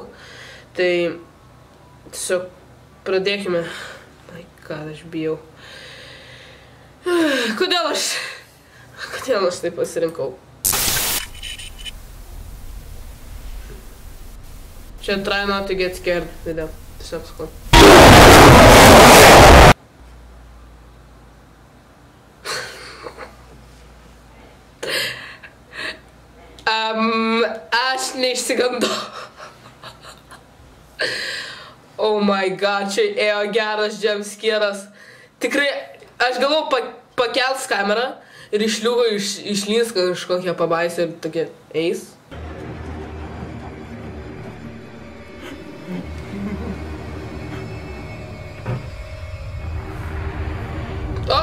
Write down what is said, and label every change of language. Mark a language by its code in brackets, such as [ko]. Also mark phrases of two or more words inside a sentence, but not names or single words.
[lt] Tai tiesiog pradėkime. [en] My God, [lt] aš bijau. Kodėl aš taip pasirinkau? Čia [en] try not to get scared video. [lt] Tiesiog sakau. Aš neišsigandau. [en] Oh my God, [lt] čia ėjo geras jumpscaras. Tikrai, aš galvau pakels kamerą ir išliugo išlys kažkokia pabaisa ir tokia eis. O!